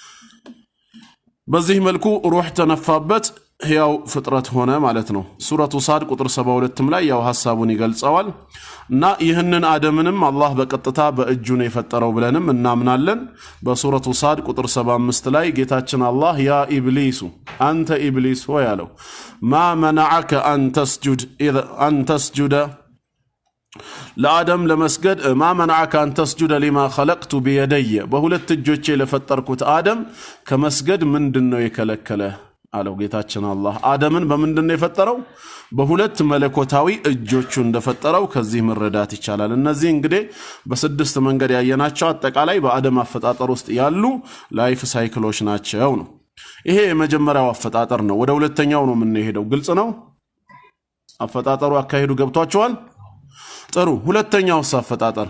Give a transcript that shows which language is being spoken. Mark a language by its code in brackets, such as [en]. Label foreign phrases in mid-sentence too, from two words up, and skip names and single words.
[am] በዚህ መልኩ ሩህ ተነፋበት ሕያው ፍጥረት ሆነ ማለት ነው ሱረቱ ሳድ ቁጥር 72 ላይ ያው ሐሳቡን ይገልጻዋል እና ይህንን አደምንም አላህ በቀጥታ በእጁ ነው የፈጠረው ብለንም እናምናለን በሱረቱ ሳድ ቁጥር 75 ላይ ጌታችን አላህ ያ ኢብሊሱ አንተ ኢብሊስ ሆይ አለው [ar] ما منعك أن تسجد [am] ለአደም ለመስገድ [ar] ما منعك أن تسجد لما خلقت بيدي [am] በሁለት እጆቼ ለፈጠርኩት አደም ከመስገድ ምንድነው የከለከለ አለው ጌታችን አላህ አደምን በምንድነው የፈጠረው በሁለት መለኮታዊ እጆቹ እንደፈጠረው ከዚህ መረዳት ይቻላል እነዚህ እንግዲህ በስድስት መንገድ ያየናቸው አጠቃላይ በአደም አፈጣጠር ውስጥ ያሉ [en] life cycles [am] ናቸው ነው ይሄ የመጀመሪያው አፈጣጠር ነው ወደ ሁለተኛው ነው የምንሄደው ግልጽ ነው አፈጣጠሩ አካሄዱ ገብቷቸዋል ጥሩ ሁለተኛው አፈጣጠር